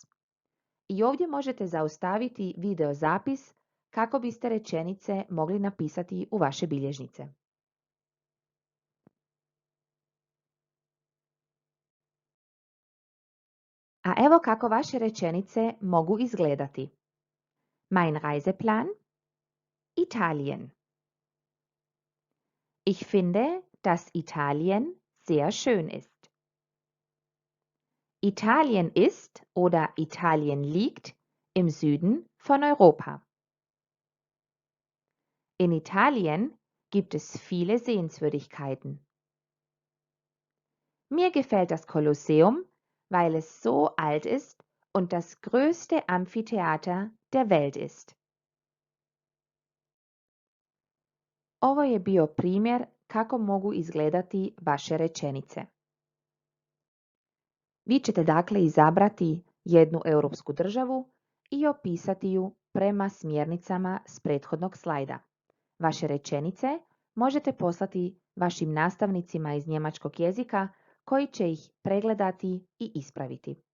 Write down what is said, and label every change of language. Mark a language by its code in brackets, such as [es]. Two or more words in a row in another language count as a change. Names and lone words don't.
[hr] I ovdje možete zaustaviti video zapis kako biste rečenice mogli napisati u vaše bilježnice. A evo kako vaše rečenice mogu izgledati. [de] Mein Reiseplan? Italien. Ich finde, dass Italien sehr schön ist. Italien ist oder Italien liegt im Süden von Europa. In Italien gibt es viele Sehenswürdigkeiten. Mir gefällt das Kolosseum, weil es so alt ist und das größte Amphitheater der Welt ist. [hr] Ovo je bio primjer kako mogu izgledati vaše rečenice. Vi ćete dakle izabrati jednu europsku državu i opisati ju prema smjernicama s prethodnog slajda. Vaše rečenice možete poslati vašim nastavnicima iz njemačkog jezika koji će ih pregledati i ispraviti.